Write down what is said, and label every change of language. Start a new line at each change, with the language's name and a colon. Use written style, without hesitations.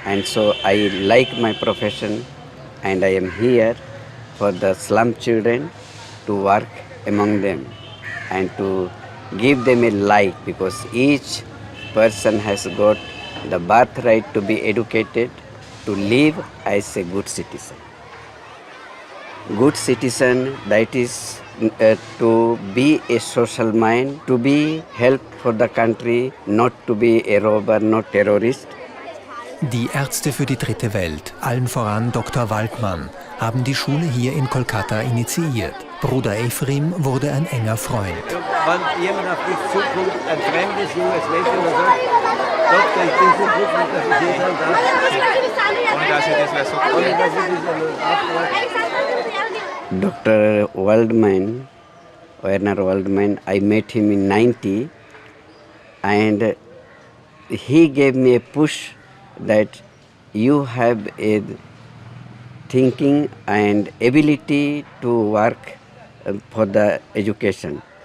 English: And so I like my profession and I am here for the slum children to work among them and to give them a life, because each person has got the birthright to be educated, to live as a good citizen. Good citizen, that is to be a social mind, to be help for the country, not to be a robber, not terrorist.
German: Die Ärzte für die dritte Welt, allen voran Dr. Waldmann, haben die Schule hier in Kolkata initiiert. Bruder Ephraim wurde ein enger Freund. Wenn jemand auf dich zukommt, ein fremdes, junges Mädchen und sagt, Doktor, ich bin so glücklich, dass ich hier sein darf. Und dass ich das so cool. Dr.
English: Waldman, Werner Waldman, I met him in 90 and he gave me a push that you have a thinking and ability to work for the education.